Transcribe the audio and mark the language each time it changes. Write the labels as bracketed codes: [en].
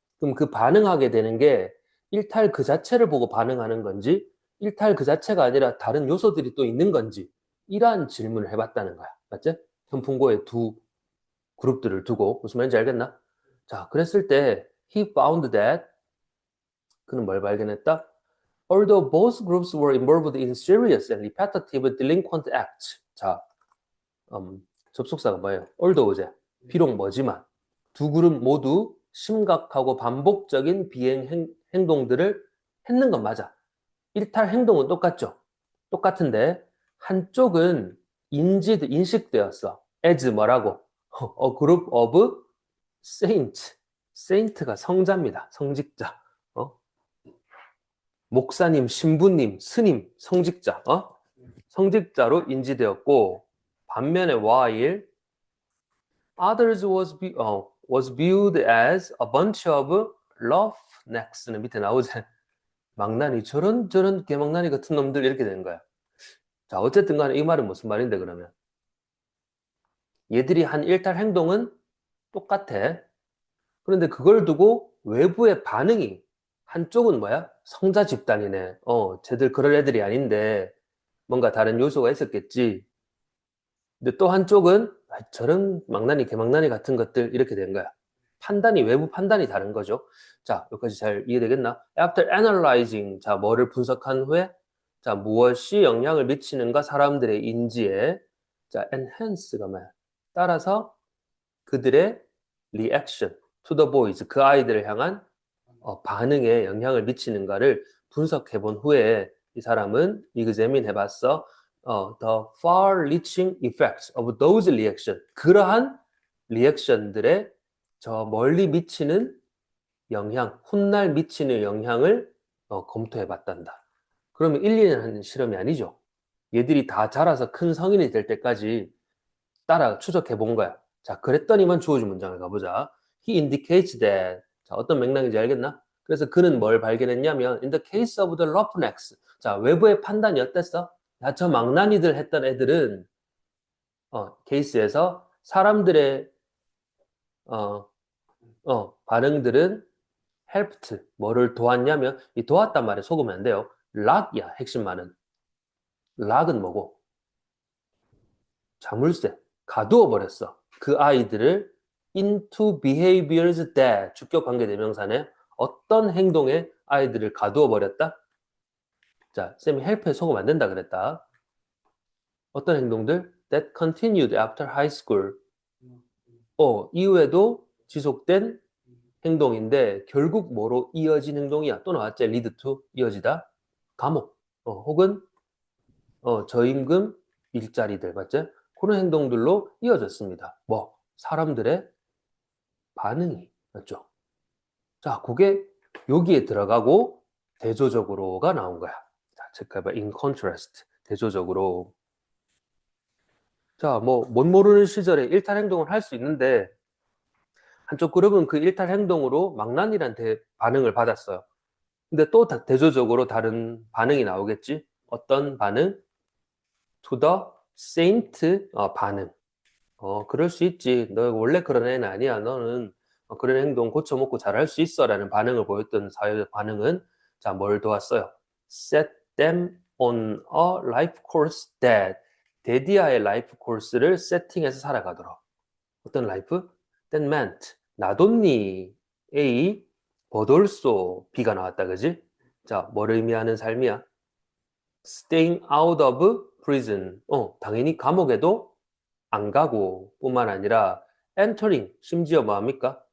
[ko] 그럼 그 반응하게 되는 게 일탈 그 자체를 보고 반응하는 건지, 일탈 그 자체가 아니라 다른 요소들이 또 있는 건지, 이러한 질문을 해봤다는 거야, 맞지? 현풍고의 두 그룹들을 두고 무슨 말인지 알겠나? 자, 그랬을 때 [en] he found that [ko] 그는 뭘 발견했다? [en] Although both groups were involved in serious and repetitive delinquent acts. [ko] 자, 접속사가 뭐예요? although 비록 뭐지만 두 그룹 모두 심각하고 반복적인 비행 행동들을 했는 건 맞아. 일탈 행동은 똑같죠. 똑같은데 한쪽은 인식되었어. [en] as [ko] 뭐라고? [en] A group of saints. [ko] saint가 성자입니다. 성직자. 목사님, 신부님, 스님, 성직자. 성직자로 인지되었고 반면에 [en] while others was viewed as a bunch of roughnecks는 밑에 나오지. [ko] 망나니 저런 개망나니 같은 놈들 이렇게 되는 거야. 자, 어쨌든 간에 이 말은 무슨 말인데 그러면 얘들이 한 일탈 행동은 똑같아. 그런데 그걸 두고 외부의 반응이 한쪽은 뭐야? 성자 집단이네. 쟤들 그럴 애들이 아닌데 뭔가 다른 요소가 있었겠지. 근데 또 한쪽은 저런 망나니 개망나니 같은 것들 이렇게 된 거야. 외부 판단이 다른 거죠. 자, 여기까지 잘 이해되겠나? [en] After analyzing, [ko] 자, 뭐를 분석한 후에 자, 무엇이 영향을 미치는가 사람들의 인지에 자, enhance가 뭐야? 따라서 그들의 [en] reaction to the boys, [ko] 그 아이들을 향한 반응에 영향을 미치는가를 분석해 본 후에 이 사람은 examine 해봤어. [en] the far-reaching effects of those reaction. [ko] 그러한 리액션들의 저 멀리 미치는 영향, 훗날 미치는 영향을 검토해 봤단다. 그러면 1, 2년 하는 실험이 아니죠. 얘들이 다 자라서 큰 성인이 될 때까지 따라 추적해 본 거야. 자, 그랬더니만 주어진 문장을 가보자. [en] He indicates that. [ko] 자, 어떤 맥락인지 알겠나? 그래서 그는 뭘 발견했냐면 [en] in the case of the roughnecks. [ko] 자, 외부의 판단이 어땠어? 야, 저 망나니들 했던 애들은 케이스에서 사람들의 반응들은 helped. 뭐를 도왔냐면 이 도왔단 말에 속으면 안 돼요. 락이야, 핵심 말은. 락은 뭐고? 자물쇠. 가두어 버렸어. 그 아이들을 [en] into behaviors that [ko] 주격 관계 대명사네. 어떤 행동에 아이들을 가두어 버렸다? 자, 쌤이 help에 속으면 안 된다 그랬다. 어떤 행동들? [en] That continued after high school. [ko] 이후에도 지속된 행동인데 결국 뭐로 이어진 행동이야? 또 나왔지? [en] lead to 이어지다. [ko] 감옥. 혹은 저임금 일자리들 맞죠? 그런 행동들로 이어졌습니다. 사람들의 반응이 맞죠? 자, 그게 여기에 들어가고 대조적으로가 나온 거야. 자, 체크해봐. [en] In contrast. [ko] 대조적으로. 자, 못 모르는 시절에 일탈 행동을 할 수 있는데 한쪽 그룹은 그 일탈 행동으로 망나니란 반응을 받았어요. 근데 또 대조적으로 다른 반응이 나오겠지? 어떤 반응? [en] To the saint 반응. [ko] 그럴 수 있지. 너 원래 그런 애는 아니야. 너는 그런 행동 고쳐먹고 잘할 수 있어. 라는 반응을 보였던 사회적 반응은 자, 뭘 도왔어요? [en] Set them on a life course that [ko] 데디아의 라이프 코스를 세팅해서 살아가도록. 어떤 라이프? [en] That meant [ko] 나돈니 A 버돌소 B가 나왔다. 그지? 자, 뭘 의미하는 삶이야? [en] Staying out of prison. [ko] 당연히 감옥에도 안 가고 뿐만 아니라 entering, 심지어 뭐합니까?